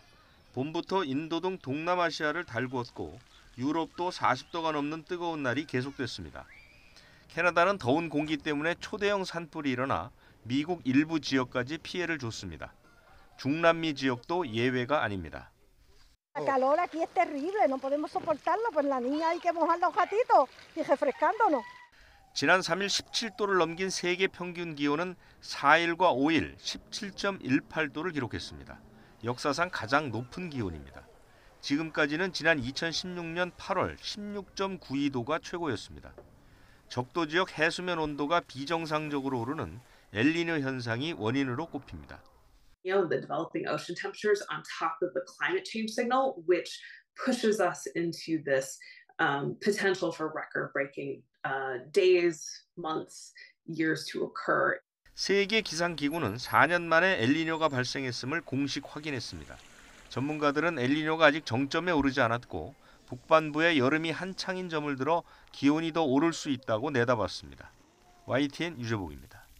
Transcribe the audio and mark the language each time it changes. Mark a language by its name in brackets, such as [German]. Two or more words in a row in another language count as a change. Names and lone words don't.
[Korean] 봄부터 인도 등 동남아시아를 달구었고 유럽도 40도가 넘는 뜨거운 날이 계속됐습니다. 캐나다는 더운 공기 때문에 초대형 산불이 일어나 미국 일부 지역까지 피해를 줬습니다. 중남미 지역도 예외가 아닙니다. [Spanish] calor aquí es terrible, no podemos soportarlo, pues la niña hay que mojar los gatitos y refrescándonos. [Korean] 지난 3일 17도를 넘긴 세계 평균 기온은 4일과 5일 17.18도를 기록했습니다. 역사상 가장 높은 기온입니다. 지금까지는 지난 2016년 8월 16.92도가 최고였습니다. 적도 지역 해수면 온도가 비정상적으로 오르는 엘니뇨 현상이 원인으로 꼽힙니다. [English] The developing ocean temperatures on top of the climate change signal, which pushes us into this potential for record-breaking days, months, years to occur. [Korean] 세계 기상기구는 4년 만에 엘니뇨가 발생했음을 공식 확인했습니다. 전문가들은 엘니뇨가 아직 정점에 오르지 않았고 북반부에 여름이 한창인 점을 들어 기온이 더 오를 수 있다고 내다봤습니다. YTN 유재복입니다.